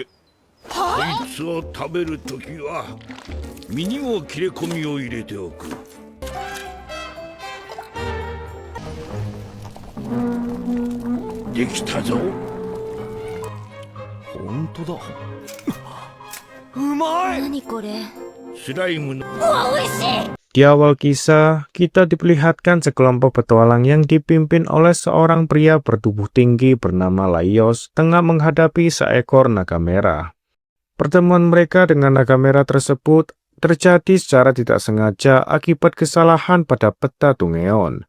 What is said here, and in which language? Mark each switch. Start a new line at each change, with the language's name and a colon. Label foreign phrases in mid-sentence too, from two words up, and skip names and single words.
Japanese: こいつを食べるときは身にも切れ込みを入れておく。できたぞ。本当だ。うまい。何これ。スライムの
Indonesian: Di awal kisah, kita diperlihatkan sekelompok petualang yang dipimpin oleh seorang pria bertubuh tinggi bernama Laios tengah menghadapi seekor naga merah. Pertemuan mereka dengan naga merah tersebut terjadi secara tidak sengaja akibat kesalahan pada peta Tungeon.